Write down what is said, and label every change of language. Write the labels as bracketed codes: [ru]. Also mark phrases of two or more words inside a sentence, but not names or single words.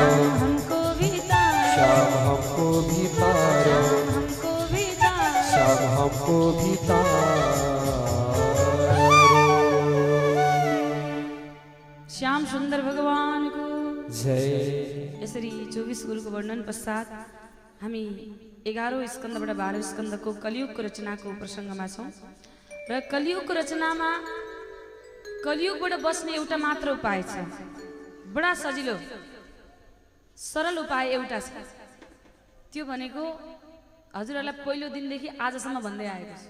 [hi] हमको भी तारो, श्याम हमको भी तारो, हमको भी तारो, श्याम हमको भी तारो। श्याम सुंदर भगवान को जय। [ne] यसरी 24 गुरुको वर्णन पश्चात हामी 11औं स्कन्धबाट 12औं स्कन्धको कलियुगको रचनाको प्रसङ्गमा छौँ र कलियुगको रचनामा कलियुगबाट बस्ने एउटा मात्र उपाय छ, बडा सजिलो सरल उपाय एउटा छ, त्यो भनेको हजुरहरूलाई पहिलो दिनदेखि आजसम्म भन्दै आएको छु।